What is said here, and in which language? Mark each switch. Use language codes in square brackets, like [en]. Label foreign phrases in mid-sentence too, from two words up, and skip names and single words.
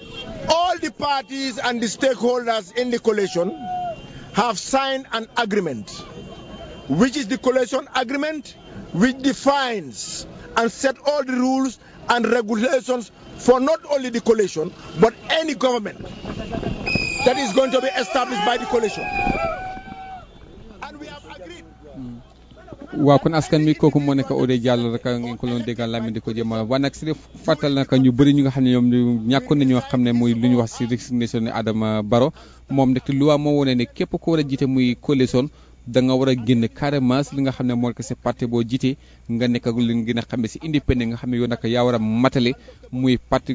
[en] All the parties and the stakeholders in the coalition have signed an agreement, which is the coalition agreement, which defines and set all the rules and regulations for not only the coalition, but any government that is going to be established by the coalition. And we have agreed. [wo] waaw kon askan mi kooku moo nekk Odé Diallo rek ngeen ko doon déggal Lamine di ko jëmal waaye nag si fàttal nag ñu bëri ñu nga xam ne ñoom ñu ñàkkoon nañoo xam ne muy lu ñu wax si resignation ne Adama Barrow moom nag te loi moo wone ne képp ko war a jiite muy coalition da nga war a génn carrément si li nga xam ne moo nekk si parti boo jiite nga nekk ak li nga xam ne si indépendant nga xam ne yow nag yaa war a matale muy parti